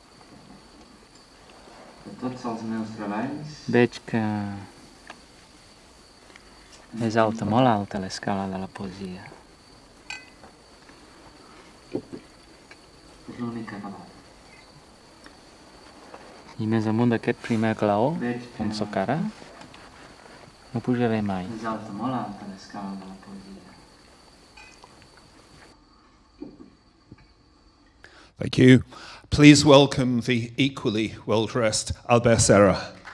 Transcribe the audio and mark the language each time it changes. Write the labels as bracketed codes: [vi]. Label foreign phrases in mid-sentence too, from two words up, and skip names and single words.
[ca] De tots els meus treballs, veig que és alta, molt alta l'escala de la poesia. És l'únic acabat. I més amunt d'aquest primer claó, on sóc ara, no pujaré mai. És alta, molt alta l'escala de la poesia. [en] Thank you. Please welcome the equally well-dressed Albert Serra.